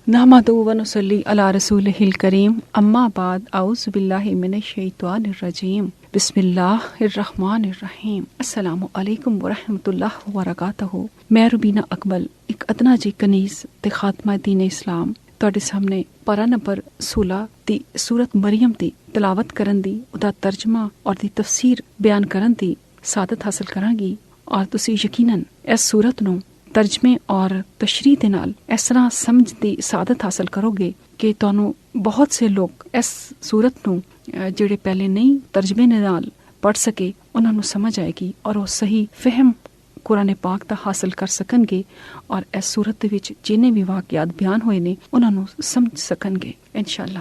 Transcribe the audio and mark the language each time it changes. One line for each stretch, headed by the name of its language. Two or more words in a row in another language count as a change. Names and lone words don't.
Arabic: نحمده ونصلي على رسوله الكريم أما بعد أعوذ بالله من الشيطان الرجيم بسم الله الرحمن الرحيم السلام عليكم ورحمة الله وبركاته.
Punjabi: ਮੈਂ ਰੁਬੀਨਾ ਅਕਮਲ ਇੱਕ ਅਦਨਾ ਜੀ ਕਨੀਜ਼ ਤੇ ਖ਼ਾਤਮਾ ਦੀਨ ਇਸਲਾਮ ਤੁਹਾਡੇ ਸਾਹਮਣੇ ਪਾਰਾ ਨੰਬਰ 16 ਦੀ ਸੂਰਤ ਮਰੀਮ ਦੀ ਤਿਲਾਵਤ ਕਰਨ ਦੀ, ਉਹਦਾ ਤਰਜਮਾ ਔਰ ਦੀ ਤਫਸੀਰ ਬਿਆਨ ਕਰਨ ਦੀ ਸਾਦਤ ਹਾਸਲ ਕਰਾਂਗੀ। ਔਰ ਤੁਸੀਂ ਯਕੀਨਨ ਇਸ ਸੂਰਤ ਨੂੰ ਤਰਜਮੇ ਔਰ ਤਸ਼ਰੀਹ ਦੇ ਨਾਲ ਇਸ ਤਰ੍ਹਾਂ ਸਮਝ ਦੀ ਸਾਦਤ ਹਾਸਲ ਕਰੋਗੇ ਕਿ ਤੁਹਾਨੂੰ ਬਹੁਤ ਸੇ ਲੋਕ ਇਸ ਸੂਰਤ ਨੂੰ ਜਿਹੜੇ ਪਹਿਲੇ ਨਹੀਂ ਤਰਜਮੇ ਨਾਲ ਪੜ੍ਹ ਸਕੇ ਉਹਨਾਂ ਨੂੰ ਸਮਝ ਆਏਗੀ ਔਰ ਉਹ ਸਹੀ ਫਹਿਮ ਕੁਰਾਨ ਪਾਕ ਦਾ ਹਾਸਲ ਕਰ ਸਕਣਗੇ ਔਰ ਇਸ ਸੂਰਤ ਦੇ ਵਿੱਚ ਜਿੰਨੇ ਵੀ ਵਾਕਿਆਤ ਬਿਆਨ ਹੋਏ ਨੇ ਉਹਨਾਂ ਨੂੰ ਸਮਝ ਸਕਣਗੇ ਇਨਸ਼ਾਅੱਲਾ।